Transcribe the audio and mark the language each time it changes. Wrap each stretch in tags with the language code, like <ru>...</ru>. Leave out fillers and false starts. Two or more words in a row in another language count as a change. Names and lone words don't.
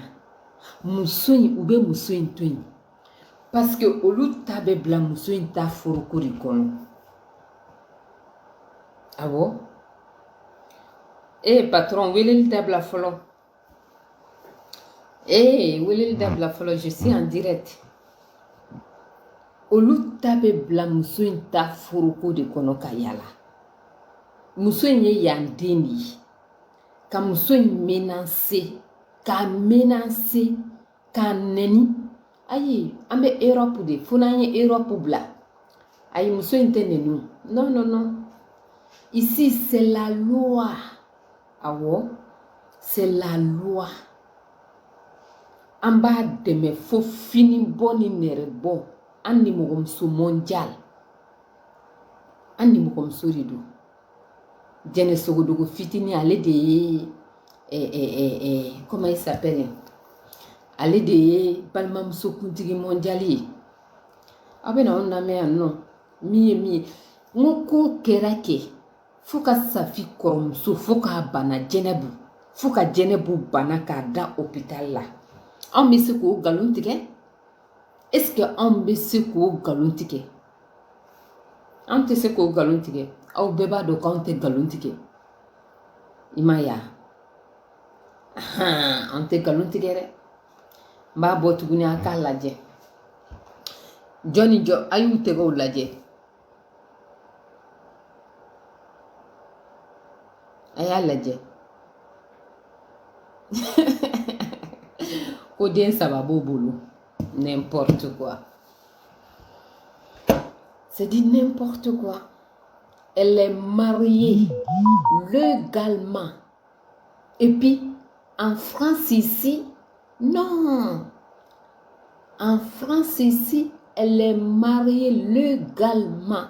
<bm>Muso in, u bɛ muso in to yen.</bm> <fr>Parce que</fr> <bm>olu ta bɛ bila muso in ta foroko de kɔnɔ. Awɔ. Patron, weleli dabila fɔlɔ. Weleli dabila fɔlɔ.</bm> <fr>Je suis en direct.</fr> <bm>Olu ta bɛ bila muso in ta foroko de kɔnɔ ka yala. Muso in ye yan den de ye. Ka muso in menacer, k'a nɛni. Ayi, an bɛ Europe de, fo n'an ye Europe bila. Ayi, muso in tɛ nɛni.</bm> <fr>Non. Ici, c'est la loi. Awɔ, c'est la loi.</fr> <bm>An b'a dɛmɛ fo fini bɔ ni nɛrɛ bɔ. An ni mɔgɔmuso mondial. An ni mɔgɔmuso de don. Jɛnɛ Sogodogo fitini, ale de ye</bm> <fr>comment il s'appelle?</fr> <bm>Ale de ye balimamuso kuntigi mondial ye. Aw bɛ na anw lamɛn yan nɔ. Min ye min ye. N ko ko kɛra kɛ. Fo ka Safi kɔrɔmuso, fo k'a bana Jɛnɛbu. Fo ka Jɛnɛbu bana k'a da hôpital la. Anw bɛ se k'o nkalon tigɛ?</bm> <fr>Est-ce que</fr> <bm>anw bɛ se k'o nkalon tigɛ? An tɛ se k'o nkalon tigɛ. Aw bɛɛ b'a dɔn k'anw tɛ nkalon tigɛ. I ma ye wa? An tɛ nkalon tigɛ dɛ. N b'a bɔ tuguni a k'a lajɛ. Jɔn ni jɔn, a y'u tɛgɛw lajɛ. A y'a lajɛ. Ko den 3 b'o bolo.</bm> <fr>N'importe quoi. C'est dit n'importe quoi. Elle est mariée légalement. Et puis, en France ici, non. En France ici, elle est mariée légalement.</fr>